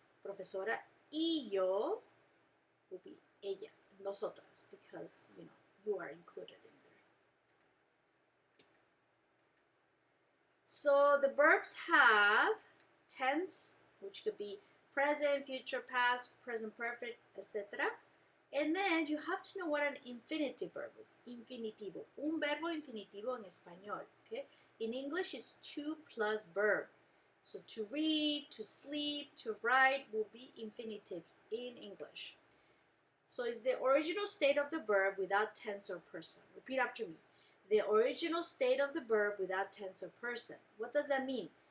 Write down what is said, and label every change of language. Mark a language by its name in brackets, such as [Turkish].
[Spanish] Profesora y yo [English] will be ella, nosotras, because, you are included in there. So the verbs have tense, which could be present, future, past, present perfect, etc. And then you have to know what an infinitive verb is. [Spanish] Infinitivo. Un verbo infinitivo en español. [English] Okay? In English, it's to plus verb. So to read, to sleep, to write will be infinitives in English. So it's the original state of the verb without tense or person. Repeat after me. The original state of the verb without tense or person. What does that mean?